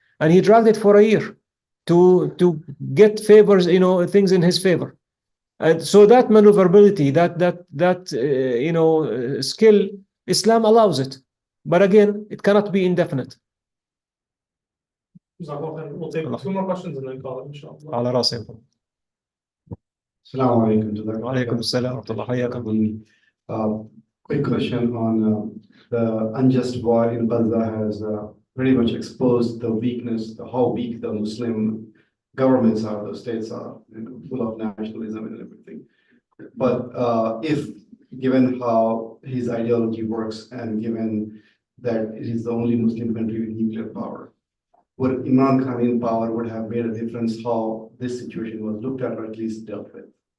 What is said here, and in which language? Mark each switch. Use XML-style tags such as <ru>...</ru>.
<en>And he dragged it for a year to get favors, you know, things in his favor. And so that maneuverability, that you know, skill, Islam allows it, but again, it cannot be indefinite. We'll take 2 more questions and then call it insha'Allah.</en> <ar>على راسي. Assalamu alaikum. وعليكم السلام ورحمة الله حياكم.</ar> <en>Quick question on the unjust war in Gaza has pretty much exposed the weakness, how weak the Muslim governments are, the states are, you know, full of nationalism and everything. But if given how his ideology works and given that it is the only Muslim country with nuclear power, would Imran Khan in power would have made a difference how this situation was looked at or at least dealt with?</en>